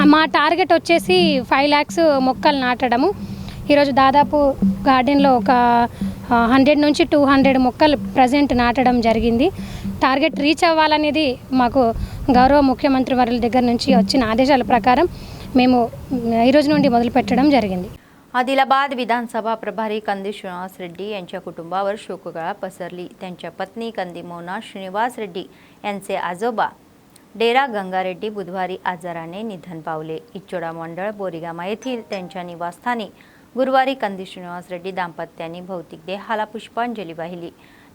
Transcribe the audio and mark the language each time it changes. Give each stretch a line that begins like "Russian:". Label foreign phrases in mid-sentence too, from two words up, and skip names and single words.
Telugu: మా టార్గెట్ వచ్చేసి 5 lakhs మొక్కలు నాటడము। ఈరోజు దాదాపు గార్డెన్లో ఒక 100 నుంచి 200 మొక్కలు ప్రజెంట్ నాటడం జరిగింది।
English: target reach
Telugu: అవ్వాలనేది మాకు గౌరవ ముఖ్యమంత్రి వారి దగ్గర నుంచి వచ్చిన ఆదేశాల ప్రకారం మేము ఈరోజు నుండి మొదలు పెట్టడం జరిగింది।
Marathi: आदिलाबाद विधानसभा प्रभारी कंदी श्रीनिवास रेड्डी यांच्या कुटुंबावर शोककळा पसरली। त्यांच्या पत्नी कंदी मोना श्रीनिवास रेड्डी यांचे आजोबा डेरा गंगा रेड्डी बुधवारी आजाराने निधन पावले। इच्चोडा मंडळ बोरीगामा येथील त्यांच्या निवासस्थानी गुरुवारी कंदी श्रीनिवास रेड्डी दाम्पत्यांनी भौतिक देहाला पुष्पांजली वाहिली।